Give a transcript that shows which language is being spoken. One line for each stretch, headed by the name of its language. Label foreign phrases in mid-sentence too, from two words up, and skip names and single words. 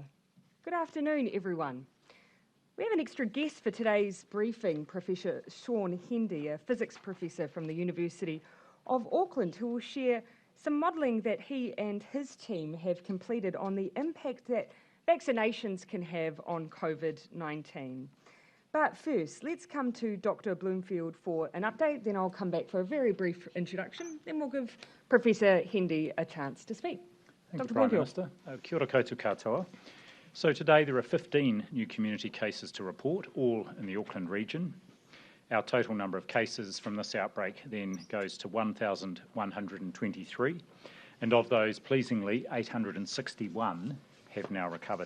English: Good afternoon, everyone. We have an extra guest for today's briefing, Professor Shaun Hendy, a physics professor from the University of Auckland, who will share some modelling that he and his team have completed on the impact that vaccinations can have on COVID-19. But first, let's come to Dr. Bloomfield for an update, then I'll come back for a very brief introduction, then we'll give Professor Hendy a chance to speak. Thank you, Prime Minister.
Māori: Kia ora koutou katoa.
English: So today there are 15 new community cases to report, all in the Auckland region. Our total number of cases from this outbreak then goes to 1,123, and of those, pleasingly, 861 have now recovered.